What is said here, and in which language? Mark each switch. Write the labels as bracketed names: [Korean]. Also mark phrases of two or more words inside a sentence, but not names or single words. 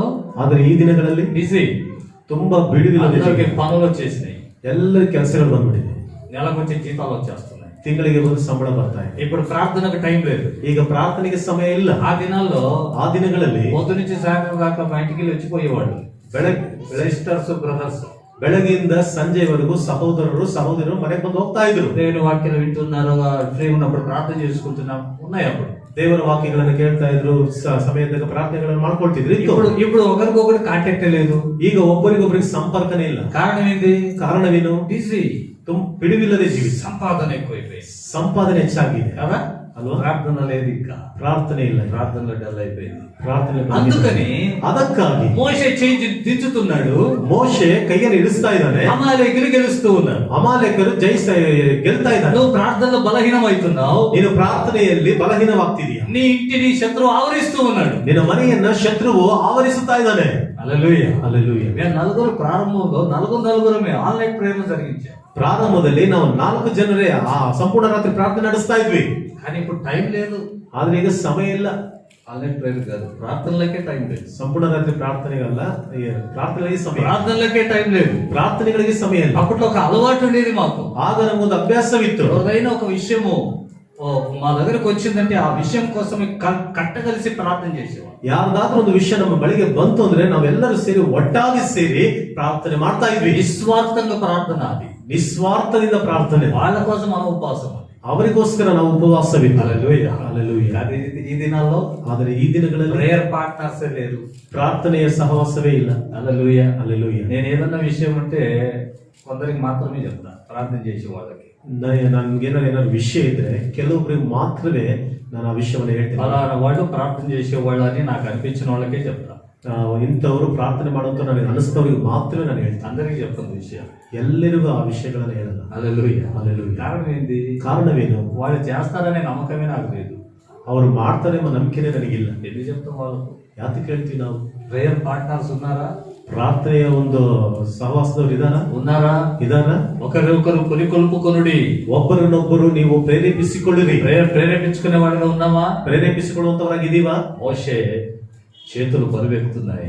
[Kannada] ಆದ್ರೆ ಈ ದಿನಗಳಲ್ಲಿ [Telugu] బిజీ, [Kannada] ತುಂಬಾ ಬಿಡುವಿಲ್ಲದೆ [Telugu] అందరికీ పనులు వచ్చేసినాయి, [Kannada] ಎಲ್ಲರ ಕೆಲಸಗಳು ಬಂದ್ಬಿಟ್ಟಿದೆ, [Telugu] నెలకు వచ్చే జీతాలు వచ్చేస్తున్నాయి, [Kannada] ತಿಂಗಳಿಗೆ ಒಂದು ಸಂಬಳ ಬರ್ತಾ ಇದೆ. [Telugu] ఇప్పుడు ప్రార్థనకు టైం లేదు. [Kannada] ಈಗ ಪ್ರಾರ್ಥನೆಗೆ ಸಮಯ ಇಲ್ಲ. [Telugu] ఆ దినాల్లో [Kannada] ಆ ದಿನಗಳಲ್ಲಿ [Telugu] పొద్దు నుంచి సాయంత్రం దాకా మా ఇంటికి వెళ్ళి వచ్చిపోయేవాళ్ళు, [English] sisters brothers. [Kannada] ಬೆಳಗ್ಗೆಯಿಂದ ಸಂಜೆವರೆಗೂ ಸಹೋದರರು ಸಹೋದರರು ಮನೆಗೆ ಬಂದು ಹೋಗ್ತಾ ಇದ್ರು. [Telugu] దేవుని వాక్యం వింటున్నారు, ఫ్రీ ఉన్నప్పుడు ప్రార్థన చేసుకుంటున్నాం, ఉన్నాయి అప్పుడు [Kannada] ದೇವರ ವಾಕ್ಯಗಳನ್ನು ಕೇಳ್ತಾ ಇದ್ರು, ಸಮಯದಾಗ ಪ್ರಾರ್ಥನೆಗಳನ್ನು ಮಾಡ್ಕೊಳ್ತಿದ್ರು. [Telugu] ఇప్పుడు ఒకరికొకరు కాంటాక్ట్ లేదు, [Kannada] ಈಗ ಒಬ್ಬರಿಗೊಬ್ಬರಿಗೆ ಸಂಪರ್ಕನೇ ಇಲ್ಲ. [Telugu] కారణం ఏంటి? [Kannada] ಕಾರಣವೇನು? [Telugu] బిజీ, [Kannada] ಬಿಡುವಿಲ್ಲದೆ ಜೀವಿ, [Telugu] సంపాదన ఎక్కువైపోయింది, [Kannada] ಸಂಪಾದನೆ ಹೆಚ್ಚಾಗಿದೆ [Telugu] కదా [Kannada] ಅಲ್ವಾ? [Telugu] ప్రార్థన లేదు, ఇంకా [Kannada] ಪ್ರಾರ್ಥನೆ ಇಲ್ಲ, [Telugu] ప్రార్థనలో డల్ అయిపోయింది. [Kannada] ಪ್ರಾರ್ಥನೆ [Telugu] అందుకని [Kannada] ಅದಕ್ಕಾಗಿ [Telugu] మోషే చేయి దించుతున్నాడు, [Kannada] ಮೋಶೆ ಕೈಯನ್ನು ಇಳಿಸ್ತಾ ಇದ್ದಾನೆ, [Telugu] అమాలేకులు గెలుస్తూ ఉన్నారు. [Kannada] ಅಮಾಲೇಕರು ಗೆಲ್ತಾ ಇದ್ದಾನೆ. [Telugu] నువ్వు ప్రార్థనలో బలహీనం అవుతున్నావు, [Kannada] ನೀನು ಪ್ರಾರ್ಥನೆಯಲ್ಲಿ ಬಲಹೀನವಾಗ್ತಿದೀಯ, [Telugu] నీ ఇంటిని శత్రువు ఆవరిస్తూ ఉన్నాడు, [Kannada] ನಿನ್ನ ಮನೆಯನ್ನ ಶತ್ರುವು ಆವರಿಸುತ್ತಾ ಇದ್ದಾನೆ. [Telugu] హల్లెలూయా. [Kannada] ಹಲ್ಲೆಲೂಯಾ. [Telugu] మేము నలుగురు ప్రారంభంలో నలుగురమే [English] online prayers [Telugu] జరిగించాం. [Kannada] ಪ್ರಾರಂಭದಲ್ಲಿ ನಾವು 4 ಜನರೇ ಆ ಸಂಪೂರ್ಣ ರಾತ್ರಿ ಪ್ರಾರ್ಥನೆ ನಡೆಸ್ತಾ ಇದ್ವಿ. [Telugu] కానీ ఇప్పుడు టైం లేదు, [Kannada] ಆದ್ರೆ ಈಗ ಸಮಯ ಇಲ್ಲ. [English] online prayer [Telugu] కాదు, ప్రార్థనలకే టైం లేదు. [Kannada] ಸಂಪೂರ್ಣ ರಾತ್ರಿ ಪ್ರಾರ್ಥನೆಗಲ್ಲ, ಪ್ರಾರ್ಥನೆಗಳಿಗೆ ಸಮಯ, [Telugu] ప్రార్థనలకే టైం లేదు. [Kannada] ಪ್ರಾರ್ಥನೆಗಳಿಗೆ ಸಮಯ ಇಲ್ಲ. [Telugu] అప్పట్లో ఒక అలవాటు ఉండేది మాకు. [Kannada] ಆಗ ನಮಗೊಂದು ಅಭ್ಯಾಸವಿತ್ತು. [Telugu] ఎవరైనా ఒక విషయము మా దగ్గరకు వచ్చిందంటే ఆ విషయం కోసం కట్టగలిసి ప్రార్థన చేసేవాళ్ళు. [Kannada] ಯಾರ್ದಾದ್ರೂ ಒಂದು ವಿಷಯ ನಮ್ಮ ಬಳಿಗೆ ಬಂತು ಅಂದ್ರೆ ನಾವೆಲ್ಲರೂ ಸೇರಿ ಒಟ್ಟಾಗಿ ಸೇರಿ ಪ್ರಾರ್ಥನೆ ಮಾಡ್ತಾ ಇದ್ವಿ. [Telugu] నిస్వార్థంగా ప్రార్థన, అది [Kannada] ನಿಸ್ವಾರ್ಥದಿಂದ ಪ್ರಾರ್ಥನೆ, [Telugu] వాళ్ళ కోసం మన ఉపవాసం, [Kannada] ಅವರಿಗೋಸ್ಕರ ನಾವು ಉಪವಾಸವಿತ್ತು. [Telugu] హల్లెలూయా. [Kannada] ಹಲ್ಲೆಲೂಯಾ. [Telugu] కానీ ఈ దినాల్లో [Kannada] ಆದರೆ ಈ ದಿನಗಳಲ್ಲಿ [English] prayer partners [Telugu] లేరు, [Kannada] ಪ್ರಾರ್ಥನೆಯ ಸಹವಾಸವೇ ಇಲ್ಲ. [Telugu] హల్లెలూయా. [Kannada] ಹಲ್ಲೆಲೂಯಾ. [Telugu] నేను ఏదన్నా విషయం ఉంటే కొందరికి మాత్రమే చెప్తా, ప్రార్థన చేసే వాళ్ళకి. [Kannada] ನನ್ಗೇನಾದ್ರು ವಿಷಯ ಇದ್ರೆ ಕೆಲವೊಬ್ಬರಿಗೆ ಮಾತ್ರವೇ ನಾನು ಆ ವಿಷಯವನ್ನು ಹೇಳ್ತೀನಿ. [Telugu] ఫలానా వాళ్ళు ప్రార్థన చేసేవాళ్ళు అని నాకు అనిపించిన వాళ్ళకే చెప్తా. [Kannada] ಇಂಥವರು ಪ್ರಾರ್ಥನೆ ಮಾಡುವಂತ ನನಗೆ ಅನಿಸ್ತವರಿಗೆ ಮಾತ್ರವೇ ನಾನು ಹೇಳ್ತೀನಿ. [Telugu] అందరికీ చెప్తాను విషయం, [Kannada] ಎಲ್ಲರಿಗೂ ಆ ವಿಷಯಗಳನ್ನು ಹೇಳಲ್ಲ. [Telugu] హల్లెలూయా. [Kannada] ಹಲ್ಲೆಲೂಯಾ. [Telugu] కారణం ఏంటి? [Kannada] ಕಾರಣವೇನು? [Telugu] వాళ్ళు చేస్తారనే నమ్మకమే నాకు లేదు. [Kannada] ಅವರು ಮಾಡ್ತಾರೆ ಎಂಬ ನಂಬಿಕೆನೇ ನನಗಿಲ್ಲ. [Telugu] ఎందుకు చెప్తాం వాళ్ళకు? [Kannada] ಯಾತಕ್ಕೆ ಹೇಳ್ತೀವಿ ನಾವು? [English] prayer partners [Telugu] ఉన్నారా? [Kannada] ಪ್ರಾರ್ಥನೆಯ ಒಂದು ಸಹವಾಸದವರು [Telugu] ఉన్నారా? ఒకరొకరు కొలుపుకొనుడి, [Kannada] ಒಬ್ಬರನ್ನೊಬ್ಬರು ನೀವು ಪ್ರೇರೇಪಿಸಿಕೊಳ್ಳಿರಿ. [Telugu] ప్రేరేపించుకునే వాళ్ళగా ఉన్నామా? [Kannada] ಪ್ರೇರೇಪಿಸಿಕೊಳ್ಳುವಂತವರಾಗಿದ್ದೀವಾ? [Telugu] మోషే చేతులు బరువెక్కుతున్నాయి,